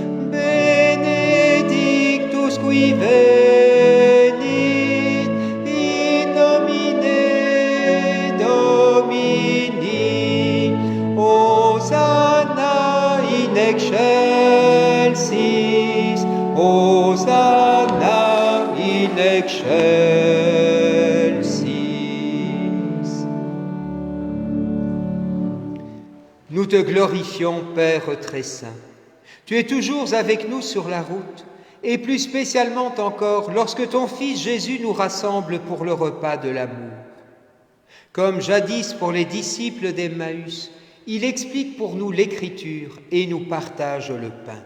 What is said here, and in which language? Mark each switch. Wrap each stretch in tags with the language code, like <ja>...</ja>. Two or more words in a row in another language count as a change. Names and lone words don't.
<la>Benedictus qui venit in nomine Domini, Hosanna in excelsis, Hosanna in excelsis.</la> <fr>Nous te glorifions, Père très saint. Tu es toujours avec nous sur la route, et plus spécialement encore lorsque ton Fils Jésus nous rassemble pour le repas de l'amour. Comme jadis pour les disciples d'Emmaüs, il explique pour nous l'Écriture et nous partage le pain.</fr>